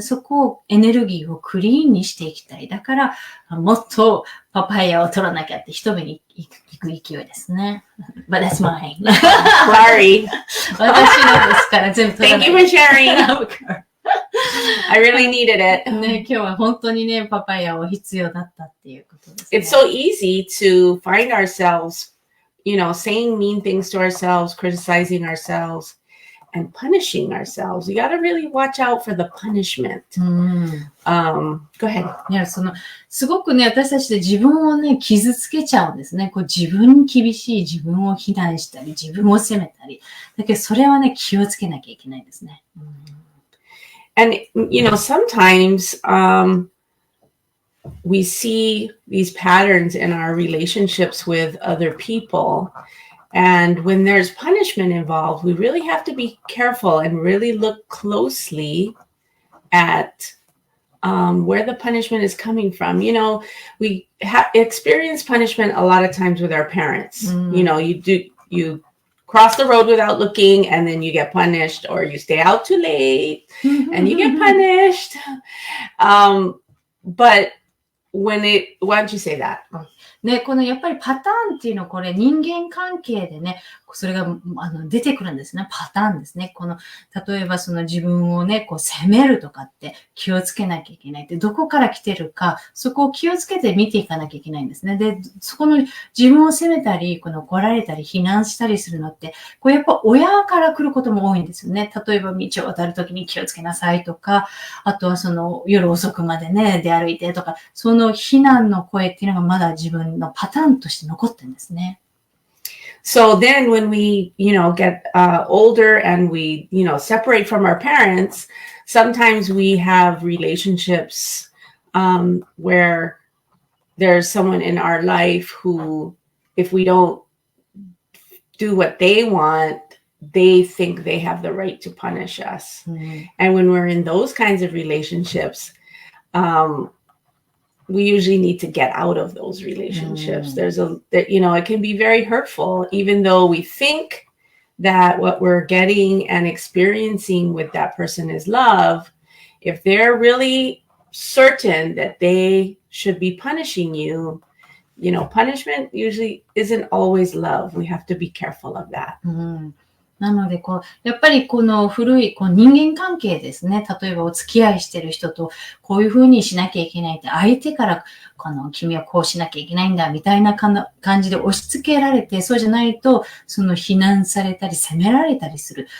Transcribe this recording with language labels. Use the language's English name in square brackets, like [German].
[Japanese] そこを、エネルギーをクリーンにしていきたい。だから、もっとパパイヤを取らなきゃって一目に行く勢いですね。 [English] But that's mine. Sorry. [Japanese] 私のですから全部取らない。 [English] Thank you for sharing. I really needed it. [Japanese] ね、今日は本当にね、パパイヤを必要だったっていうことですね。 [English] It's so easy to find ourselves, saying mean things to ourselves, criticizing ourselves. and punishing ourselves. We got to really watch out for the punishment. Go ahead. [Japanese] いや、すごくね、私たちで自分をね、傷つけちゃうんですね。こう自分に厳しい、自分を非難したり、自分を責めたり。だけど、それはね、気をつけなきゃいけないんですね。 [English] And, sometimes, we see these patterns in our relationships with other people. And when there's punishment involved, we really have to be careful and really look closely at where the punishment is coming from. We experience punishment a lot of times with our parents. You cross the road without looking and then you get punished, or you stay out too late and you get punished. But why don't you say that? [Japanese] ね、このやっぱりパターンっていうのはこれ人間関係でね、それが出てくるんですね。パターンですね。例えば自分をね、責めるとかって気をつけなきゃいけないって、どこから来てるか、そこを気をつけて見ていかなきゃいけないんですね。で、そこの自分を責めたり、怒られたり、非難したりするのって、やっぱ親から来ることも多いんですよね。例えば道を渡るときに気をつけなさいとか、あとは夜遅くまでね、出歩いてとか、その非難の声っていうのがまだ自分のパターンとして残ってるんですね。 [English] So then when we, get older and we, separate from our parents, sometimes we have relationships where there's someone in our life who, if we don't do what they want, they think they have the right to punish us. And when we're in those kinds of relationships, we usually need to get out of those relationships. It can be very hurtful, even though we think that what we're getting and experiencing with that person is love. If they're really certain that they should be punishing you, punishment usually isn't always love. We have to be careful of that. [Japanese] なので、やっぱり古い人間関係ですね。例えばお付き合いしてる人とこういう風にしなきゃいけないって、相手から君はこうしなきゃいけないんだみたいな感じで押し付けられて、そうじゃないと非難されたり責められたりする。